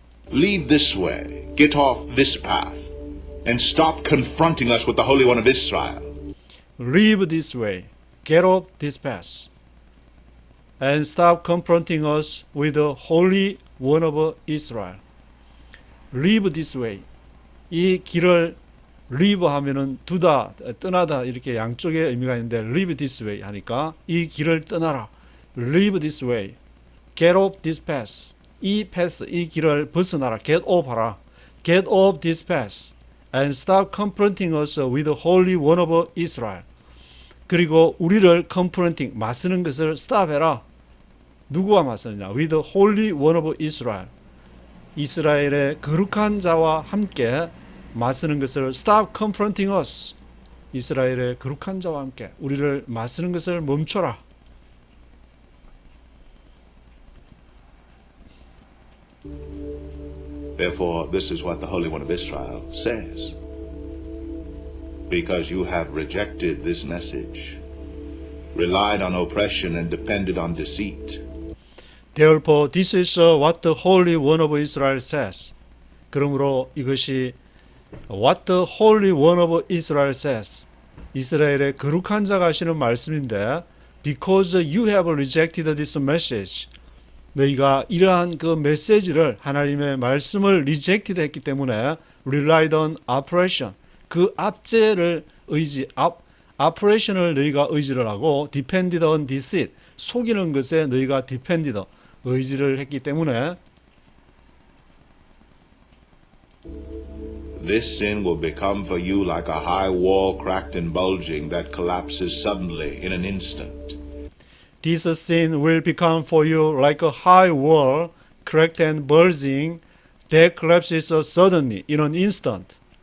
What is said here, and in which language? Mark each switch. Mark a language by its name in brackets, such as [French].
[English] Leave this way, get off this path, and stop confronting us with the Holy One of Israel. Leave this way, get off this path, and stop confronting us with the Holy One of Israel. Leave this way. [Korean] 이 길을 leave 하면은 두다, 떠나다 이렇게 양쪽의 의미가 있는데 [English] leave this way [Korean] 하니까 이 길을 떠나라. [English] Leave this way. Get off this path. [Korean] 이 path, 이 길을 벗어나라. [English] Get off [Korean] 하라. [English] Get off this path. And stop confronting us with the Holy One of Israel. [Korean] 그리고 우리를 confronting, 맞서는 것을 stop 해라. 누구와 맞서느냐? [English] With the Holy One of Israel. [Korean] 이스라엘의 거룩한 자와 함께 맞서는 것을 [English] stop confronting us. [Korean] 이스라엘의 거룩한 자와 함께 우리를 맞서는 것을 멈춰라. [English] Therefore, this is what the Holy One of Israel says. Because you have rejected this message, relied on oppression and depended on deceit. Therefore, this is what the Holy One of Israel says. [Korean] 그러므로 이것이 [English] what the Holy One of Israel says. [Korean] 이스라엘의 거룩한 자가 하시는 말씀인데 [English] because you have rejected this message. [Korean] 너희가 이러한 그 메시지를 하나님의 말씀을 rejected 했기 때문에 [English] relied on oppression. [Korean] 그 압제를 oppression을 너희가 의지를 하고 [English] depended on deceit. [Korean] 속이는 것에 너희가 depended 의지를 했기 때문에 [English] This sin will become for you like a high wall cracked and bulging that collapses suddenly in an instant. This sin will become for you like a high wall cracked and bulging that collapses suddenly in an instant.